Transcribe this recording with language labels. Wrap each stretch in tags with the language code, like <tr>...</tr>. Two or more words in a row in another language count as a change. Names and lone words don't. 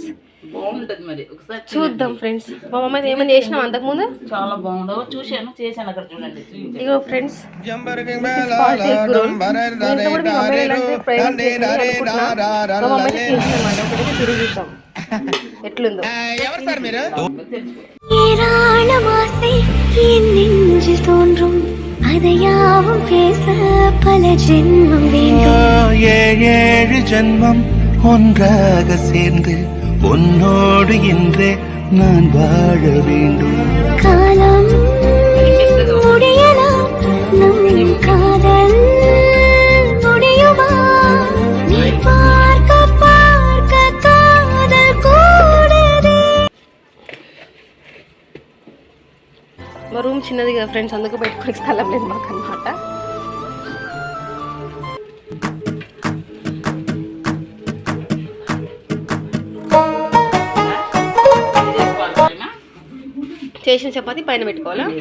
<te>బాగుంటది. మరి ఒకసారి చూద్దాం ఫ్రెండ్స్. మా మమ్మ అయితే ఏమైనా చేసినాం అంతకు ముందు? చాలా బాగుండవు, చేశాను అక్కడ చూడండి. ఇగో ఫ్రెండ్స్, ఎట్లుందో</te> <ta>ஏழு ஜன்மம் ஒன்றாக சேர்ந்து உன்னோடு இன்றே நான் வாழ வேண்டும். காலம் முடியலாம், நம் காதல் முடியுமா? நீ பார்க்க பார்க்க காதல் கூடுதே.</ta> <te>మా రూమ్ చిన్నది కదా ఫ్రెండ్స్, అందుకు పెట్టుకోవడానికి స్థలం లేదు మాకు అన్నమాట. చేసిన చపాతి పైన పెట్టుకోవాలా?</te>